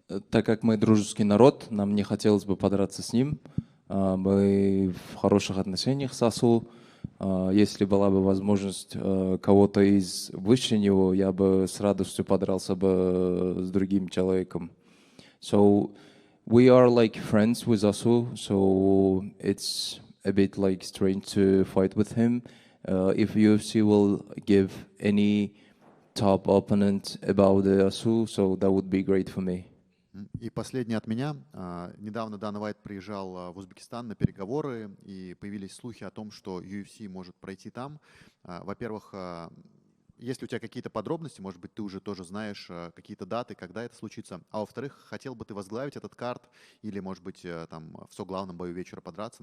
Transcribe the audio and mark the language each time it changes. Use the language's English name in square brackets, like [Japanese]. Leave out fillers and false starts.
[Russian] Так как мы дружеский народ, нам не хотелось бы подраться с ним. Мы в хороших отношениях с Асу. Если была бы возможность кого-то из выше него, я бы с радостью подрался бы с другим человеком. [English] So we are like friends with Asu, so it's a bit like strange to fight with him. If UFC will give any top opponent about the Asu, so that would be great for me. [Russian] И последнее от меня. Недавно Дана Уайт приезжал в Узбекистан на переговоры, и появились слухи о том, что UFC может пройти там. Во-первых, есть ли у тебя какие-то подробности, может быть, ты уже тоже знаешь какие-то даты, когда это случится. А во-вторых, хотел бы ты возглавить этот карт или, может быть, там в соглавном бою вечера подраться?